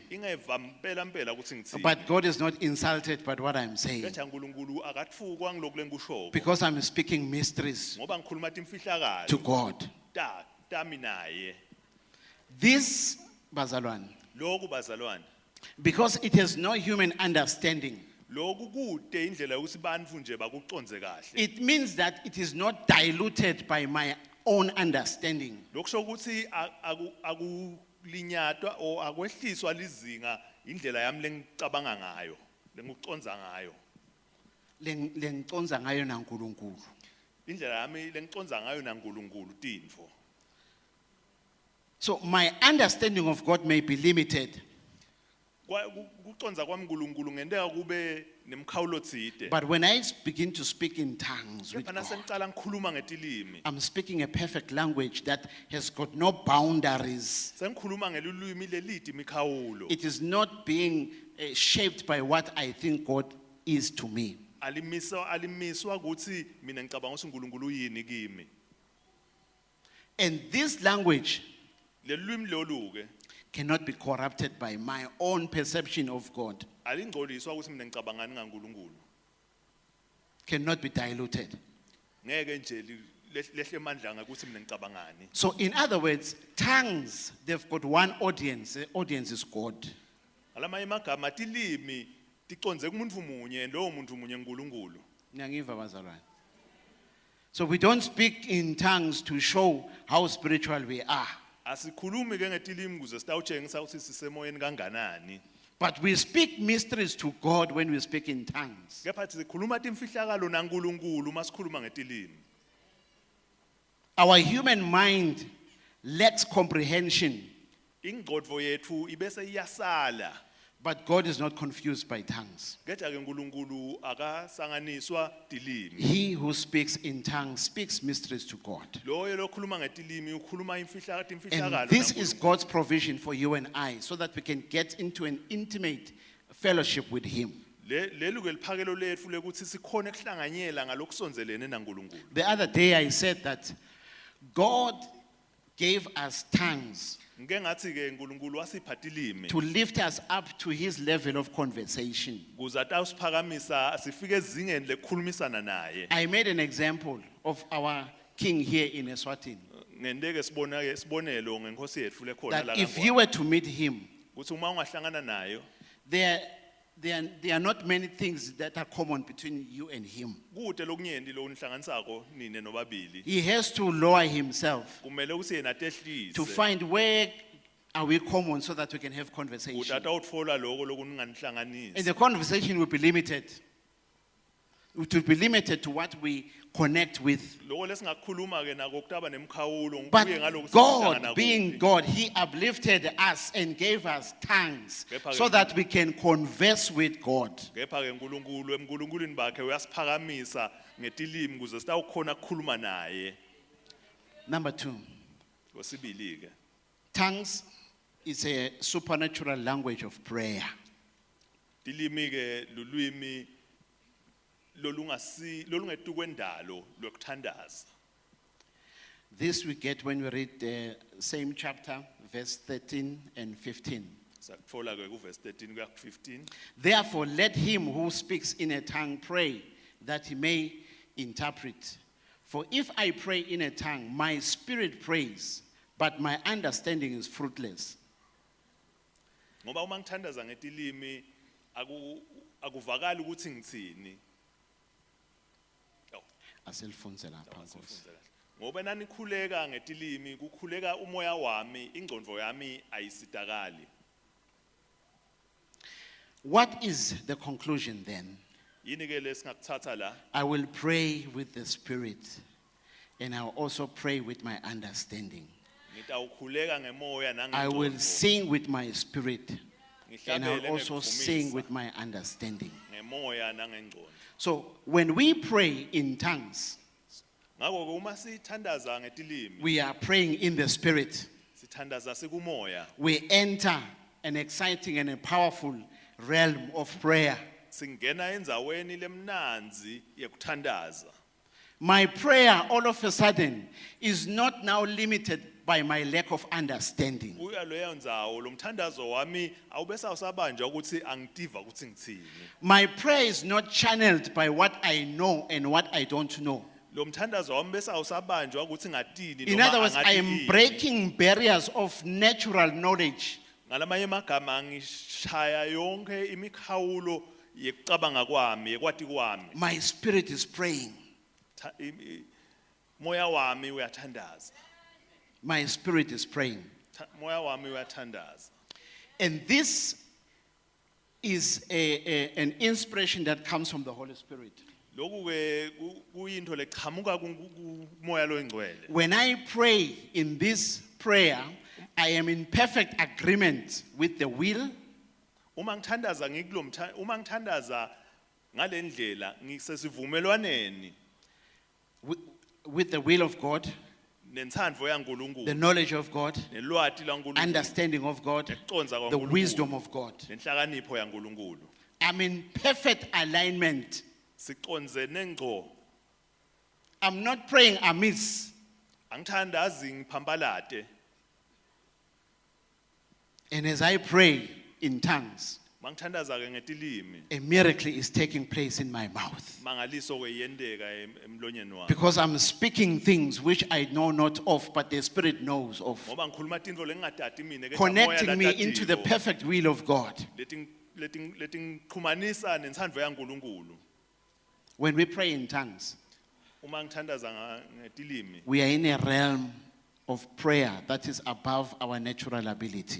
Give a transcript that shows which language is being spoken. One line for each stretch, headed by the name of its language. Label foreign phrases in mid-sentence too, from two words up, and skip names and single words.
Swati: Ingeva mpela ukuthi ngitsini.
English: but God is not insulted by what I'm saying
Swati: Ketha uNkulunkulu akatfukwa ngiloku lenkushoko.
English: because I'm speaking mysteries
Swati: Ngoba ngikhuluma timfihlakalo.
English: to God.
Swati: Tami naye.
English: This, bazalwane,
Swati: Lokhu bazalwane.
English: because it has no human understanding,
Swati: Lokhu kude indlela yokuthi bantfu nje bakuconze kahle.
English: it means that it is not diluted by my own understanding.
Swati: Lokusho ukuthi akulinyatwa or akwehliswa lizinga indlela yami lengicabanga ngayo, lengiconza ngayo. Lengiconza ngayo naNkulunkulu. Indlela yami lengiconza ngayo naNkulunkulu tintfo.
English: So my understanding of God may be limited,
Swati: Kuconza kwami uNkulunkulu ngendeka kube nemkhawulo tsite.
English: but when I begin to speak in tongues with
Swati: Kepha
English: God,
Swati: nasengicala ngikhuluma ngetilimi.
English: I'm speaking a perfect language that has got no boundaries.
Swati: Sengikhuluma ngelulwimi leliti mikhawulo.
English: It is not being shaped by what I think God is to me.
Swati: Alimiswa ukuthi mina ngicabanga ukuthi uNkulunkulu yini kimi.
English: And this language
Swati: Lelulwimi lolu ke
English: cannot be corrupted by my own perception of God,
Swati: alingcoliswa ukuthi mina ngicabangani ngaNkulunkulu.
English: cannot be diluted.
Swati: Ngeke nje lehle mandla ngakuthi mina ngicabangani.
English: So in other words, tongues, they've got one audience. The audience is God.
Swati: Alamanye amagama tilimi ticonze kumuntu munye lowo muntu munye uNkulunkulu. Ngiyangiva bazalwane.
English: So we don't speak in tongues to show how spiritual we are,
Swati: Asikhulumi ke ngetilimi kuze sitawutshengisa ukuthi sisemoyeni kanganani.
English: but we speak mysteries to God when we speak in tongues.
Swati: Kepha sikhuluma timfihlakalo naNkulunkulu masikhuluma ngetilimi.
English: Our human mind lacks comprehension,
Swati: Ingqondo yethu ibese iyasala.
English: but God is not confused by tongues.
Swati: Kepha ke uNkulunkulu akasanganiswa tilimi.
English: He who speaks in tongues speaks mysteries to God.
Swati: Loyo lokhuluma ngetilimi ukhuluma timfihlakalo.
English: And this is
Swati: naNkulunkulu.
English: God's provision for you and I, so that we can get into an intimate fellowship with Him.
Swati: Lelu ke liphakelo lethu lekuthi sikhone kuhlanganyela ngalokusonzelene naNkulunkulu.
English: The other day I said that God gave us tongues
Swati: Ngike ngathi ke uNkulunkulu wasipha tilimi
English: to lift us up to His level of conversation.
Swati: kuze atawusiphakamisa sifike ezingeni lekukhulumisana naye.
English: I made an example of our king here in Eswatini,
Swati: Ngendeke sibona ke sibonelo ngenkosi yethu lekhona la
English: that if you were to meet him,
Swati: ukuthi uma ungahlangana nayo
English: there are not many things that are common between you and him.
Swati: kude lokunyenti lo unihlanganisako nine nobabili.
English: He has to lower himself
Swati: Kumele ukuthi yena
English: to
Swati: atehlise.
English: find where are we common so that we can have
Swati: Ukuthi
English: conversation.
Swati: atawutfola lokho
English: And
Swati: lokuninganihlanganisi.
English: the conversation will be limited. It will be limited to what we connect with.
Swati: Lokho lesingakhuluma ke nako kutaba nemkhawulo
English: But
Swati: kuye ngalokuthi
English: God,
Swati: sihlangana
English: being
Swati: kuphi.
English: God, He uplifted us and gave us tongues
Swati: Kepha-ke-
English: so that we can converse with God.
Swati: Kepha ke uNkulunkulu emNkulunkulwini bakhe uyasiphakamisa ngetilimi kuze sitawukhona ukukhuluma naye.
English: Number 2,
Swati: Kwesibili ke
English: tongues is a supernatural language of prayer.
Swati: tilimi ke lulwimi lolungetu kwendalo lokuthandaza.
English: This we get when we read the same chapter, verse 13 and 15.
Swati: Sakutfola ke kuverse 13 kuya ku15.
English: Therefore, let him who speaks in a tongue pray that he may interpret. For if I pray in a tongue, my spirit prays, but my understanding is fruitless.
Swati: Ngoba uma ngithandaza ngetilimi akuvakali ukuthi ngithini. Aselfonse lapha Nkosi. Ngifundza kahle. Ngoba nanikhuleka ngetilimi kukhuleka umoya wami, ingqondo yami ayisitakali.
English: What is the conclusion then?
Swati: Yini ke lesingakuthatha la?
English: I will pray with the spirit, and I will also pray with my understanding.
Swati: Ngitawukhuleka ngemoya
English: I will
Swati: nangengqondo.
English: sing with my spirit, and I will
Swati: Ngihlabele
English: also sing
Swati: ngekuvumisa
English: with my understanding.
Swati: ngemoya nangengqondo.
English: So when we pray in tongues,
Swati: Ngakho ke uma sithandaza ngetilimi,
English: we are praying in the spirit.
Swati: sithandaza sikumoya.
English: We enter an exciting and a powerful realm of prayer.
Swati: Singena endzaweni lemnanzi yekuthandaza.
English: My prayer all of a sudden is not now limited by my lack of understanding.
Swati: Kuya leyo ndzawo lo mthandazo wami awubesa usabanjwa ukuthi angitiva ukuthi ngithini.
English: My prayer is not channeled by what I know and what I don't know.
Swati: Lo mthandazo wami besa usabanjwa ukuthi ngatini
English: In
Swati: noma
English: other words, I am
Swati: angathi yini.
English: breaking barriers of natural knowledge.
Swati: Ngalamanye amagama ngishaya yonke imikhawulo yekucabanga kwami, yekwati kwami.
English: My spirit is praying.
Swati: Moya wami uyathandaza.
English: My spirit is praying.
Swati: Moya wami uyathandaza.
English: And this is an inspiration that comes from the Holy Spirit.
Swati: Lokhu ke kuyinto leqhamuka kumoya loyingcwele.
English: When I pray in this prayer, I am in perfect agreement with the will,
Swati: Uma ngithandaza uma ngithandaza ngalendlela ngisesivumelwaneni
English: with the will of God,
Swati: nentsandvo
English: the
Swati: yaNkulunkulu,
English: knowledge of God,
Swati: nelwati laNkulunkulu,
English: understanding of God,
Swati: nekuconza
English: the
Swati: kwaNkulunkulu,
English: wisdom of God.
Swati: nenhlakanipho yaNkulunkulu.
English: I'm in perfect alignment.
Swati: Sicondzene ngco.
English: I'm not praying amiss.
Swati: Angithandazi ngiphambalate.
English: And as I pray in tongues,
Swati: Mangithandaza ke ngetilimi,
English: a miracle is taking place in my mouth.
Swati: mangaliso ke yendeka emlonyeni wami.
English: Because I'm speaking things which I know not of, but the Spirit knows of.
Swati: Ngoba ngikhuluma tintfo lengingatati mina, kepha moya
English: Connecting me into the
Swati: latatiko.
English: perfect will of God.
Swati: Letingixhumanisa nentsandvo yaNkulunkulu.
English: When we pray in tongues,
Swati: Uma ngithandaza ngetilimi,
English: we are in a realm of prayer that is above our natural ability.